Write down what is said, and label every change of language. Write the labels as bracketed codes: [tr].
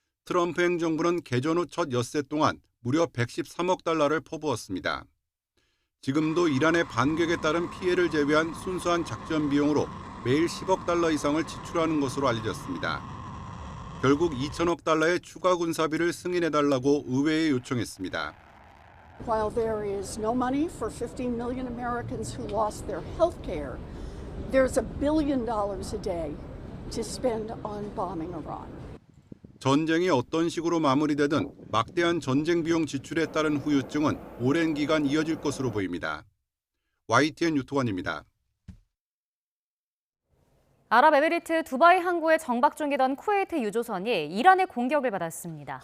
[ko] 트럼프 행정부는 개전 후 첫 엿새 동안 무려 113억 달러를 퍼부었습니다. 지금도 이란의 반격에 따른 피해를 제외한 순수한 작전 비용으로 매일 10억 달러 이상을 지출하는 것으로 알려졌습니다. 결국 2천억 달러의 추가 군사비를 승인해달라고 의회에 요청했습니다. [en] While there is no money for 15 million Americans who lost their health care, there's $1 billion a day to spend on bombing Iran. [ko] 전쟁이 어떤 식으로 마무리되든 막대한 전쟁 비용 지출에 따른 후유증은 오랜 기간 이어질 것으로 보입니다. YTN 유토관입니다. 아랍에미리트 두바이 항구에 정박 중이던 쿠웨이트 유조선이 이란의 공격을 받았습니다.